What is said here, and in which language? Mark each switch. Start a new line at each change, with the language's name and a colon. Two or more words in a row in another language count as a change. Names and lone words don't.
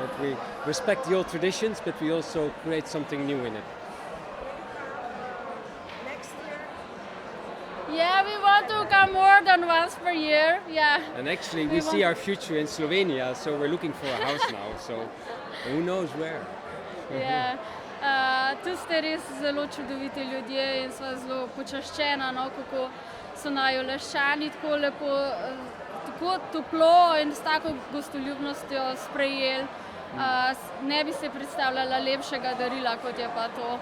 English: That we respect the old traditions, but we also create something new in it. Next year? Yeah, we want to come more than once per year. Yeah. And actually, we see our future in Slovenia, so we're looking for a house now. So who knows where? Yeah.
Slovenian: Tu ste res zelo čudoviti ljudje in sva zelo počaščena, kako so naju Laščani tako lepo, tako toplo in s tako gostoljubnostjo sprejeli. Ne bi se predstavljala lepšega darila, kot je pa to.